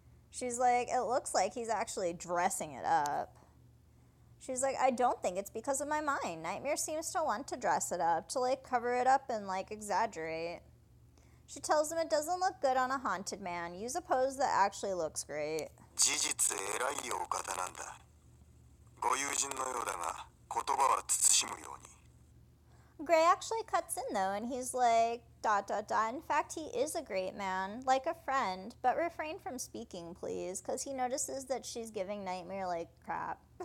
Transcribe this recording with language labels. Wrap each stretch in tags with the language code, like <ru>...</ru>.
<en>She's like, it looks like he's actually dressing it up. She's like, I don't think it's because of my mind. Nightmare seems to want to dress it up, to like cover it up and like exaggerate. She tells him it doesn't look good on a haunted man. Use a pose that actually looks great.</en> <ja>事実偉いお方なんだ。ご友人のようだが、言葉は慎むように。</ja> <en>Gray actually cuts in though, and he's like, ... In fact, he is a great man, like a friend, but refrain from speaking, please, because he notices that she's giving Nightmare, like, crap.</en>